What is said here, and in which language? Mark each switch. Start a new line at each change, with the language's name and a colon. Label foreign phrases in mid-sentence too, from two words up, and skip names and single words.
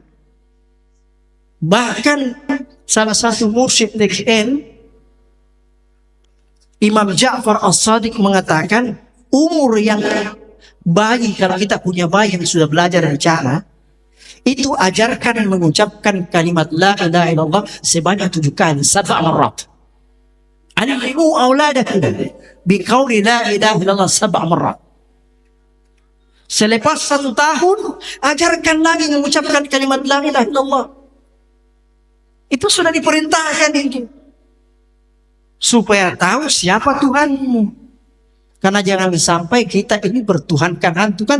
Indonesian: Bahkan salah satu mursyid DKN, Imam Ja'far As-Shadiq mengatakan, umur yang bayi, kalau kita punya bayi yang sudah belajar bicara, itu ajarkan mengucapkan kalimat
Arabic: لا إله إلا الله
Indonesian: sebanyak 7 kali, 7 marat.
Arabic: علموا أولادكم بقول لا إله إلا الله 7 مرات.
Indonesian: Selepas 1 tahun, ajarkan lagi mengucapkan kalimat
Arabic: لا إله إلا الله.
Indonesian: Itu sudah diperintahkan ini, supaya tahu siapa Tuhanmu. Karena jangan sampai kita ini bertuhankan hantu kan.